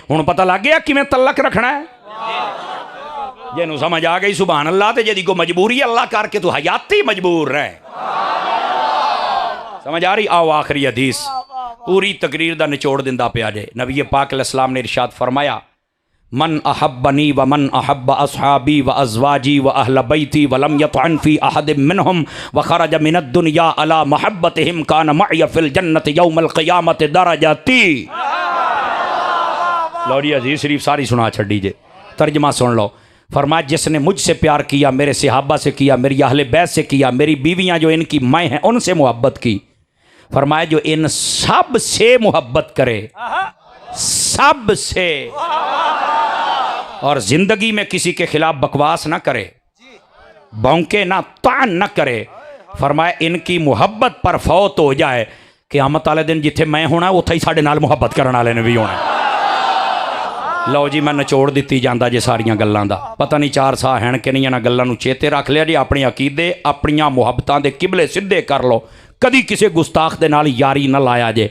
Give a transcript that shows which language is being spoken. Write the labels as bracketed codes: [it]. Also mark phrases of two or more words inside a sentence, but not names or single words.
[pa] ہن پتہ لگ گیا کیویں تلک رکھنا ہے۔ جنہوں سمجھ آ گئی [ar] سبحان الله, [pa] تو جی کو مجبوری اللہ کر کے تو حیاتی مجبور رہے. سمجھ آ رہی? آؤ آخری حدیث پوری تقریر دا نچوڑ دیندا پیا جے. نبی پاک علیہ السلام نے ارشاد فرمایا [ar] من أحبني ومن أحب أصحابي وأزواجي وأهل بيتي ولم يطعن في أحد منهم وخرج من الدنيا على محبتهم كان معي في الجنة يوم القيامة درجتي. [pa] لو جی حدیث شریف ساری سنا چھڈی جے، ترجمہ سن لو. [ur] فرمایا جس نے مجھ سے پیار کیا، میرے صحابہ سے کیا، میری اہلِ بیت سے کیا، میری بیویاں جو ان کی ماں ہیں ان سے محبت کی. فرمایا جو ان سب سے محبت کرے، سب سے، اور زندگی میں کسی کے خلاف بکواس نہ کرے، بھونکے نہ، طعن نہ کرے. فرمایا ان کی محبت پر فوت ہو جائے، قیامت والے دن [pa] جتھے میں ہونا اوتھے ہی ساڈے نال محبت کرنے والے نے بھی ہونا. لو جی میں نچوڑ دتی جاندا جے ساریاں گلاں دا۔ پتہ نہیں 4 ساہ ہیں کہ نہیں، انہاں گلاں نوں چیتے رکھ لیا جی. اپنے عقیدے اپنیاں محبتاں دے قبلے سیدھے کر لو، کدی کسے گستاخ دے نال یاری نا لایا جے.